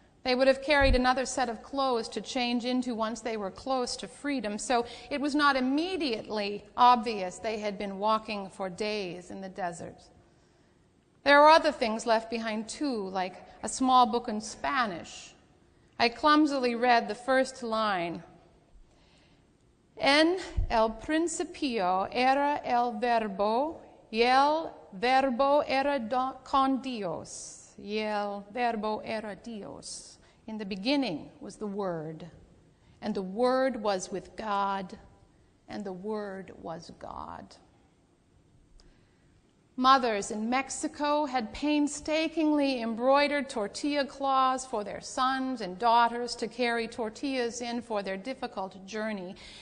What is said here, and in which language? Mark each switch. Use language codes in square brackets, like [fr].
[en] They would have carried another set of clothes to change into once they were close to freedom, so it was not immediately obvious they had been walking for days in the desert. There are other things left behind too, like a small book in Spanish. I clumsily read the first line. [es] En el principio era el verbo, y el verbo era con Dios, y el verbo era Dios. [en] In the beginning was the Word, and the Word was with God, and the Word was God. Mothers in Mexico had painstakingly embroidered tortilla cloths for their sons and daughters to carry tortillas in for their difficult journey.